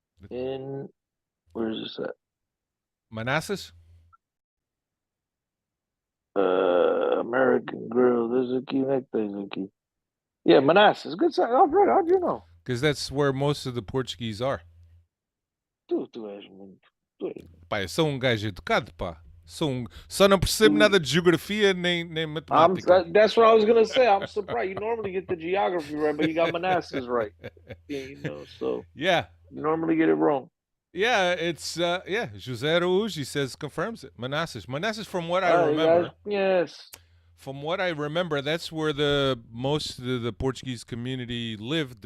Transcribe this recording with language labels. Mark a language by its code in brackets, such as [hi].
[en] Where is this at? Manassas? American Grill. There's a key. Yeah, Manassas. Good side. Alfred, how'd you know? Because that's where most of the Portuguese are. [pt] Tu és muito. Pá, eu sou gajo educado, pá. Só não percebo nada de geografia nem matemática. [en] That's what I was gonna say. I'm surprised. You normally get the geography right, but you got Manassas right. So yeah, you normally get it wrong. Yeah, it's Jose Araújo says confirms it. Manassas, from what I remember. Yes. From what I remember, that's where most of the Portuguese community lived.